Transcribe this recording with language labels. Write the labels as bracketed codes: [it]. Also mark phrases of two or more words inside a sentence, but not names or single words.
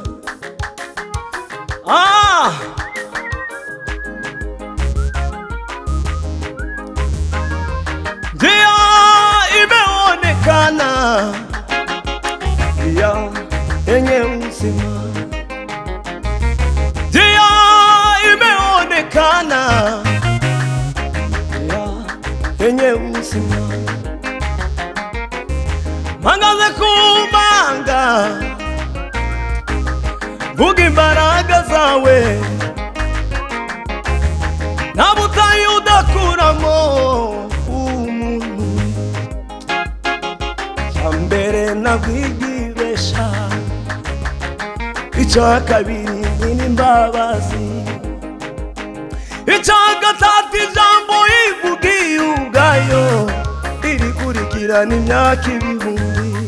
[sw] Njia imeonekana, njia yenye uzima. Njia imeonekana, njia yenye uzima. Mangaze kumanga, [rw] vuga imbaraga zawe, nta butayu udakuramo umuntu. Icyambere nabwigibesha, icya kabiri ni imbabazi, icya gatatu ijambo ivugiye ubwayo irikurikirana imyaka ibihumbi.